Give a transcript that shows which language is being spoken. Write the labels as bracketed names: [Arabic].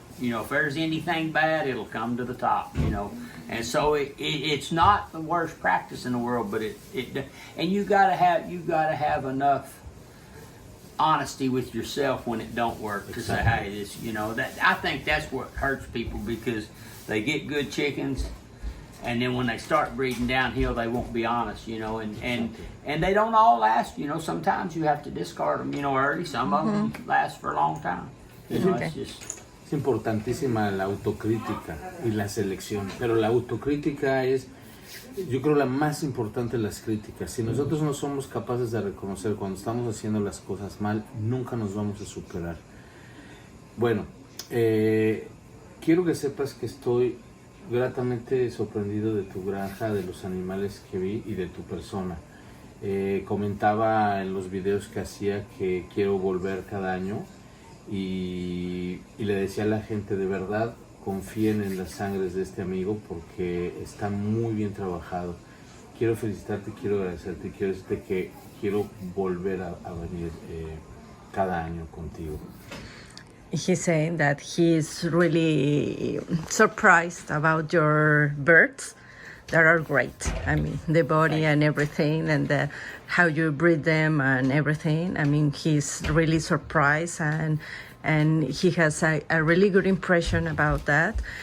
[English] You know, if there's anything bad, it'll come to the top. You know, and so it's not the worst practice in the world, but it and you gotta have enough honesty with yourself when it don't work to say, hey, this, you know, that I think that's what hurts people, because they get good chickens and then when they start breeding downhill they won't be honest, you know, and they don't all last, you know. Sometimes you have to discard them, you know, early. Some of them last for a long time, you know. It's just [Spanish] es importantísima la autocrítica y la selección, pero la autocrítica es, yo creo, la más importante de las críticas. Si nosotros no somos capaces de reconocer cuando estamos haciendo las cosas mal, nunca nos vamos a superar. Bueno, quiero que sepas que estoy gratamente sorprendido de tu granja, de los animales que vi y de tu persona. Comentaba en los videos que hacía que quiero volver cada año y le decía a la gente, de verdad, confíen en las sangres de este amigo porque está muy bien trabajado. Quiero felicitarte, quiero agradecerte, quiero decirte que quiero volver a venir cada año contigo. [English] He's saying that he's really surprised about your birds that are great. I mean, the body and everything, and how you breed them and everything. I mean, he's really surprised, and he has a really good impression about that.